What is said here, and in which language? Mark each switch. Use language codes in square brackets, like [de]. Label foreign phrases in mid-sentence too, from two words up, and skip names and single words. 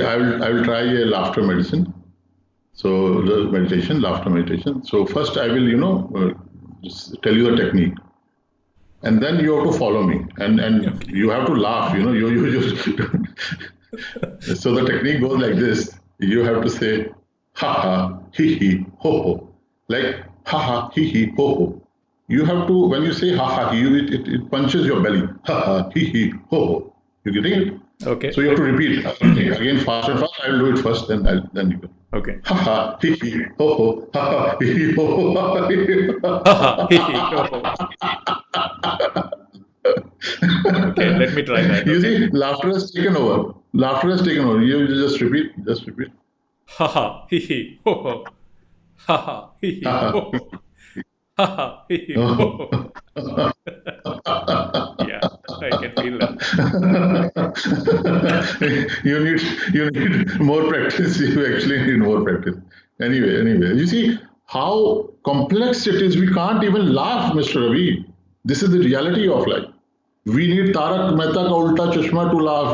[en] I will try a laughter medicine. So the laughter meditation. So first I will, just tell you the technique. And then you have to follow me, and you have to laugh. You just. So the technique goes like this: you have to say, "Ha ha, he he, ho ho," like "ha ha, he he, ho ho." You have to, when you say "ha ha," it punches your belly. "Ha ha, he he, ho ho." You getting it? Okay. So you have to repeat again, fast and fast. I will do it first, then you go. Okay. Ha ha, he he, ho ho, ha ha, he he, ho ho, ha ha, he he. Ha ha, he he, ho ho. Okay, let me try that. You see, laughter has taken over. You just repeat. Ha ha, he he, ho ho. Ha ha, he he, ho ho. Ha ha, he he, ho ho. Yeah, I can feel that. You need more practice. You actually need more practice. Anyway, you see how complex it is. We can't even laugh, Mr. Ravi. This is the reality of life. We need Tarak Mehta ka Ulta Chashma to laugh.